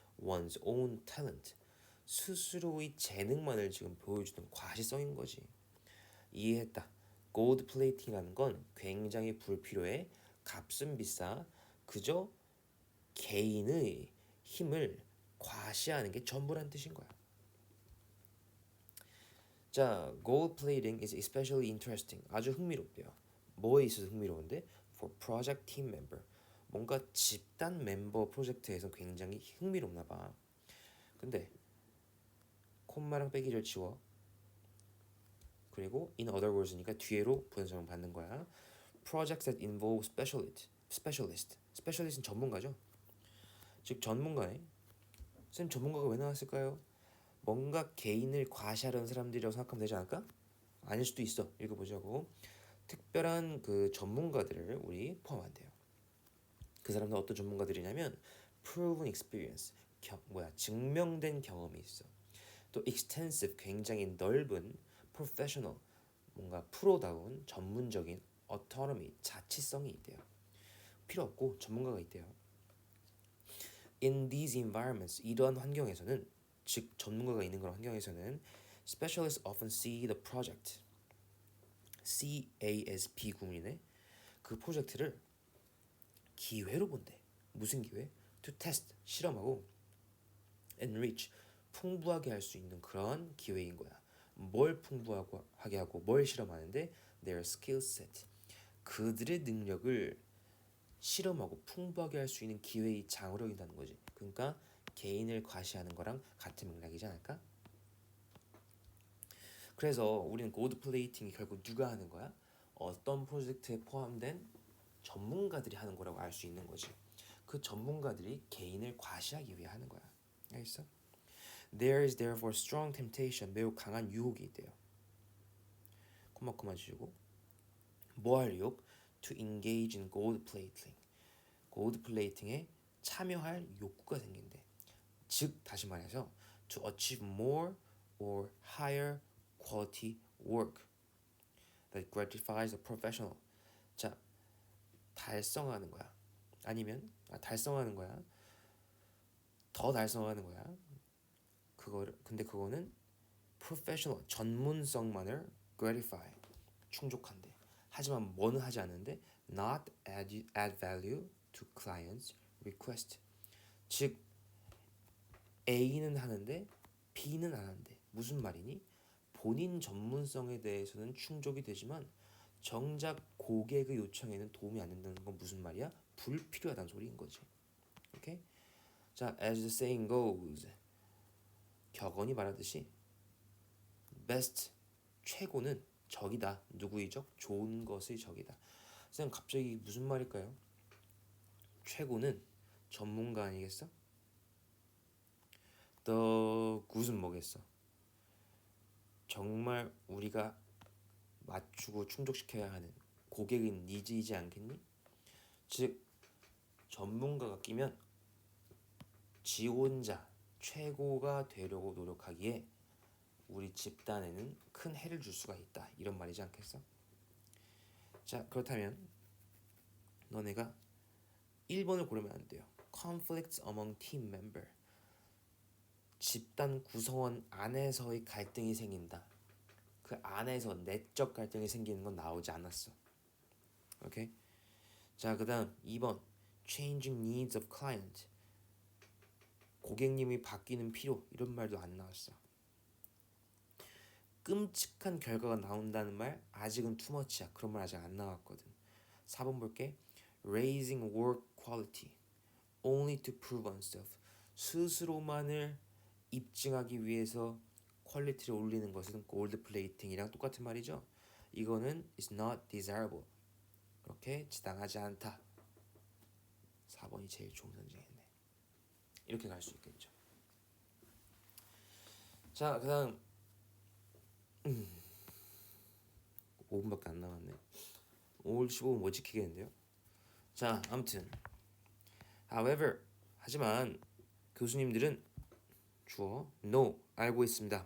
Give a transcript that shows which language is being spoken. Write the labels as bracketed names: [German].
[English] one's own talent [Korean] 스스로의 재능만을 지금 보여주는 과시성인 거지. 이해했다. gold plating이라는 건 굉장히 불필요해. 값은 비싸. 그저 개인의 힘을 과시하는 게 전부란 뜻인 거야. 자, [English] gold plating is especially interesting. [Korean] 아주 흥미롭대요. 뭐에 있어서 흥미로운데? [English] For project team member. [Korean] 뭔가 집단 멤버 프로젝트에서 굉장히 흥미롭나 봐. 근데 콤마랑 빼기를 지워. 그리고 [English] in other words [Korean] 니까 뒤에로 부연설명 받는 거야. [English] Projects that involve specialist는 [Korean] 전문가죠. 즉 전문가네. 쌤 전문가가 왜 나왔을까요? 뭔가 개인을 과시하려는 사람들이라고 생각하면 되지 않을까? 아닐 수도 있어. 읽어보자고. 특별한 그 전문가들을 우리 포함한대요. 그 사람들 어떤 전문가들이냐면 [English] proven experience, [Korean] 증명된 경험이 있어. 또 extensive, 굉장히 넓은 professional, 뭔가 프로다운 전문적인 autonomy, 자치성이 있대요. 필요 없고 전문가가 있대요. [English] In these environments, [Korean] 이러한 환경에서는 즉 전문가가 있는 그런 환경에서는 [English] specialists often see the project [Korean] CASP 구문이네. 그 프로젝트를 기회로 본대. 무슨 기회? [English] To test, [Korean] 실험하고 enrich, 풍부하게 할 수 있는 그런 기회인 거야. 뭘 풍부하게 하고 뭘 실험하는데 [English] their skill set, [Korean] 그들의 능력을 실험하고 풍부하게 할 수 있는 기회의 장으로 여긴다는 거지. 그러니까 개인을 과시하는 거랑 같은 맥락이지 않을까? 그래서 우리는 고드 플레이팅이 결국 누가 하는 거야? 어떤 프로젝트에 포함된 전문가들이 하는 거라고 알 수 있는 거지. 그 전문가들이 개인을 과시하기 위해 하는 거야. 알겠어? [English] There is therefore strong temptation, [Korean] 매우 강한 유혹이 있대요. 코마 주시고 뭐 할 유혹? [English] To engage in gold plating. [Korean] 고드 플레이팅에 참여할 욕구가 생긴대. 즉 다시 말해서 [English] to achieve more or higher quality work that gratifies the professional. [Korean] 자, 달성하는 거야. 아니면 달성하는 거야. 더 달성하는 거야. 근데 그거는 professional 전문성만을 gratify 충족한대. 하지만 뭐는 하지 않는데 [English] not add value to clients request. [Korean] 즉 A는 하는데 B는 안 한대. 무슨 말이니? 본인 전문성에 대해서는 충족이 되지만 정작 고객의 요청에는 도움이 안 된다는 건 무슨 말이야? 불필요하다는 소리인 거지. 오케이? 자, [English] as the saying goes, [Korean] 격언이 말하듯이 best, 최고는 적이다. 누구의 적? 좋은 것의 적이다. 선생님 갑자기 무슨 말일까요? 최고는 전문가 아니겠어? The good은 뭐겠어? 정말 우리가 맞추고 충족시켜야 하는 고객의 니즈이지 않겠니? 즉 전문가가 끼면 지 혼자 최고가 되려고 노력하기에 우리 집단에는 큰 해를 줄 수가 있다. 이런 말이지 않겠어? 자, 그렇다면 너네가 1번을 고르면 안 돼요. [English] Conflicts among team member. [Korean] 집단 구성원 안에서의 갈등이 생긴다. 그 안에서 내적 갈등이 생기는 건 나오지 않았어. 오케이. 자, 그다음 2번 changing needs of client. 고객님이 바뀌는 필요 이런 말도 안 나왔어. 끔찍한 결과가 나온다는 말 아직은 투머치야. 그런 말 아직 안 나왔거든. 4번 볼게. [English] Raising work quality only to prove oneself. [Korean] 스스로만을 입증하기 위해서 퀄리티를 올리는 것은 골드 플레이팅이랑 똑같은 말이죠. 이거는 [English] is not desirable. [Korean] 그렇게 지당하지 않다. 4번이 제일 좋은 선택이네. 이렇게 갈 수 있겠죠. 자, 그다음 5분밖에 안 남았네. 5, 15분 못 지키겠는데요. 자, 아무튼 however 하지만 교수님들은 주어 no 알고 있습니다.